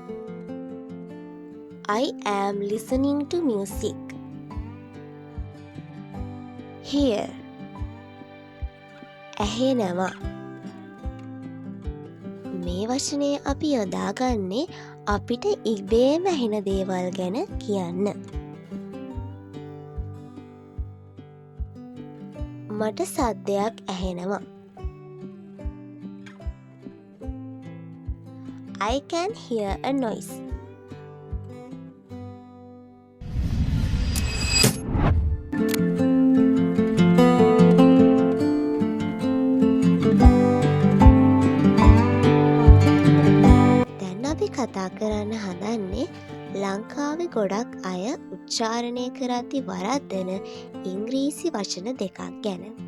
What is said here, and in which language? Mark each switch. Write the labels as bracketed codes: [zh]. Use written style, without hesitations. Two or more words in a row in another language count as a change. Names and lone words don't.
[en] I am listening to music. [si] Hear ඇහෙනවා. මේ වචනය අපි යොදාගන්නේ අපිට ඉබේම ඇහෙන දේවල් ගැන කියන්න. මට සද්දයක් ඇහෙනවා. [en] I can hear a noise. [si] දැන් අපි කතා කරන්න හදන්නේ ලංකාවේ ගොඩක් අය උච්චාරණය කරද්දි වරද්දන ඉංග්‍රීසි වචන දෙකක් ගැන.